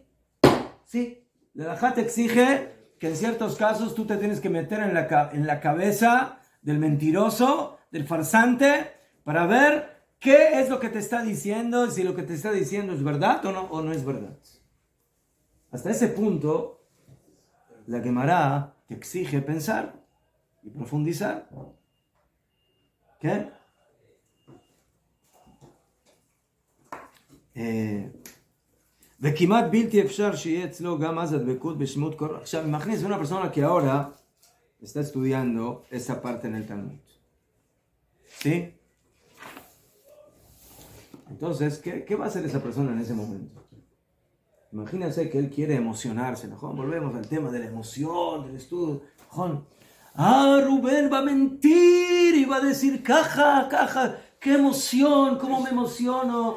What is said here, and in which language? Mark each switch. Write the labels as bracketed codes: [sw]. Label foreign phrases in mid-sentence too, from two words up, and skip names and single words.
[es] La halajá te exige que en ciertos casos tú te tienes que meter en la cabeza del mentiroso, del farsante, para ver qué es lo que te está diciendo, y si lo que te está diciendo es verdad o no es verdad. Hasta ese punto, la Gemara te exige pensar y profundizar. ¿Qué? [he] וכמעט בלתי אפשר שיהיה אצלו גם אז הדבקות בשמות קורח. עכשיו, מכניס [es] una persona que ahora está estudiando esa parte en el Talmud. ¿Sí? Entonces, ¿qué va a hacer esa persona en ese momento? Imagínense que él quiere emocionarse, ¿no? Volvemos al tema de la emoción, del estudio. Rubén va a mentir y va a decir, caja, qué emoción, cómo me emociono.